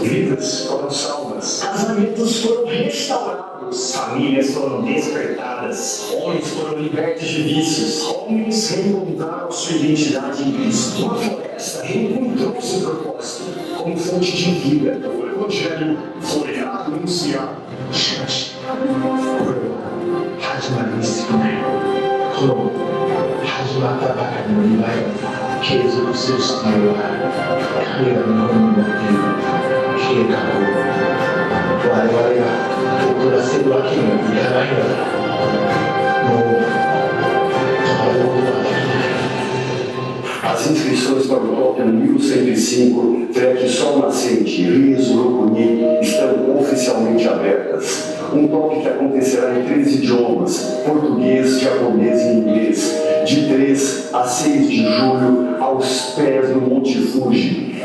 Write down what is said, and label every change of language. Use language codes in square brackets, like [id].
[pt] Vidas foram salvas, casamentos foram restaurados, famílias foram despertadas, homens foram libertos de vícios, homens reencontraram sua identidade em Cristo. Uma floresta reencontrou seu propósito como fonte de vida. O Evangelho foi anunciado. [ja] 始まりに過ぎない。この始まったばかりのリバイバルが継続する必要がある。神が日本に持っている計画を我々が遅らせるわけにはいかないのだ。もう止まることはできない。 [pt] As inscrições para o top 1105, Trek Sol Nascente, Rio Surupuni, estão oficialmente especialmente abertas. Um toque que acontecerá em 3 idiomas: português, japonês e inglês, de 3 a 6 de julho, aos pés do Monte Fuji.